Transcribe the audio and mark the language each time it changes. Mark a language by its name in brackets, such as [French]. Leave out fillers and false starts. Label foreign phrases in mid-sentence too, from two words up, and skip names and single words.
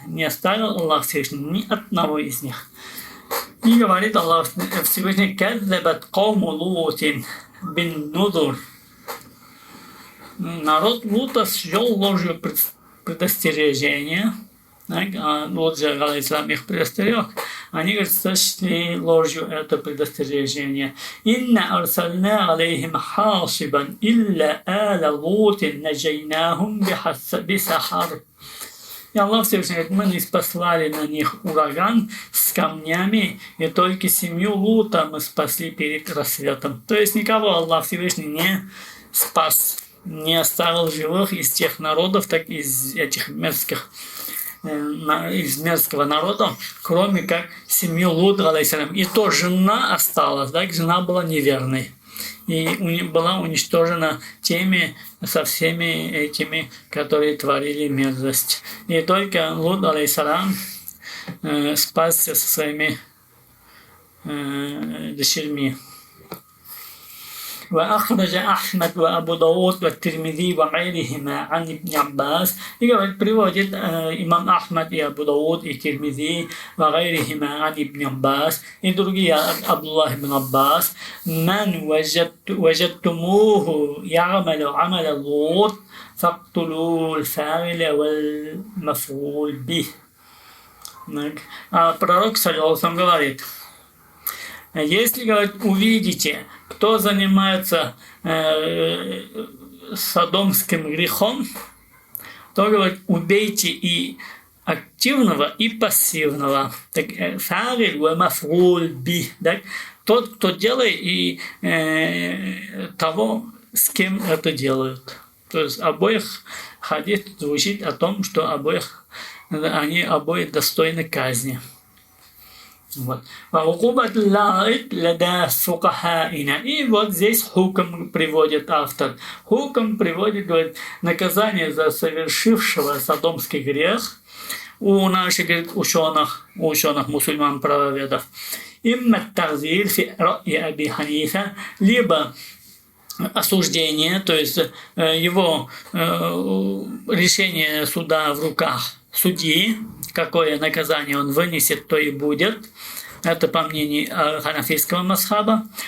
[Russian] Не оставил Аллах Всевышний ни одного из них. И говорит Аллах Всевышний: [Arabic] «كذبت قوم لوط بالنذر». [Russian] Народ Лута счел ложью предостережение. Лут же, алейхиссалям, их предостерег. Они, говорят, сочли ложью это предостережение. [Arabic] «إنا أرسلنا عليهم حاصبا إلا آل لوط نجيناهم بسحر». [Russian] И Аллах Всевышний говорит: мы не спаслали на них ураган с камнями, и только семью Лута мы спасли перед рассветом. То есть никого Аллах Всевышний не спас, не оставил живых из тех народов, так и из этих из мерзкого народа, кроме как семью Лута, алейхиссалям. И то жена осталась, так, жена была неверной. И была уничтожена со всеми этими, которые творили мерзость. И только Лут, алейхиссалам, спасся со своими дочерьми. [Arabic] وأخرج أحمد وأبو داود والترمذي وغيرهما عن ابن عباس. [Russian] И говорит, приводит имам Ахмад и Абу Дауд и Тирмизи [Arabic] وغيرهما عن ابن عباس [Russian] и другие от Абдуллах ибн Аббас. [Arabic] من وجدتموه يعمل عمل لوط فاقتلوا الفاعل والمفعول به. [Russian] А пророк, саллаллаху говорит, если, говорит, увидите, кто занимается содомским грехом, то, говорит, убейте и активного, и пассивного. [Arabic] فاعل ومفعول به. [Russian] Тот, кто делает, и того, с кем это делают. То есть обоих хадис звучит о том, что они обои достойны казни. Вот. И вот здесь хукм приводит автор. Хукм приводит, говорит, наказание за совершившего содомский грех у наших, говорит, ученых мусульман правоведов. [Arabic] إما تعزير في رأي أبي حنيفة, [Russian] либо осуждение, то есть его решение суда в руках судьи, какое наказание он вынесет, то и будет. Это по мнению ханафийского масхаба.